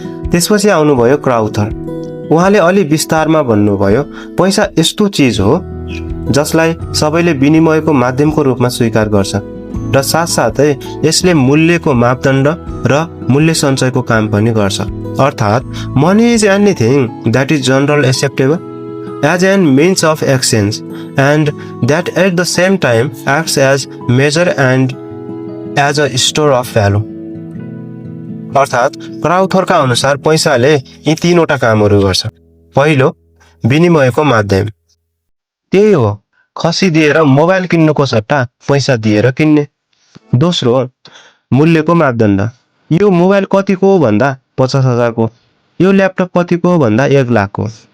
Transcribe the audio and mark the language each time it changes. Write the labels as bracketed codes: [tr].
[ne] त्यसपछि आउनुभयो क्राउथर। उहाँले अलि विस्तारमा भन्नुभयो, पैसा यस्तो चिज हो जसलाई सबैले विनिमयको माध्यमको रूपमा स्वीकार गर्छ र साथसाथै यसले मूल्यको मापदण्ड र मूल्य सञ्चयको काम पनि गर्छ। [en] अर्थात् money is anything that is general acceptable as an means of exchange and that at the same time acts as measure and as a store of value। [ne] अर्थात् क्राउथरका अनुसार पैसाले यी तीनवटा कामहरू गर्छ। पहिलो, विनिमयको माध्यम, त्यही हो खसी दिएर मोबाइल किन्नुको सट्टा पैसा दिएर किन्ने। दोस्रो, मूल्यको मापदण्ड, यो मोबाइल कतिको भन्दा 50,000 को, यो ल्यापटप कतिको भन्दा 1 लाख को।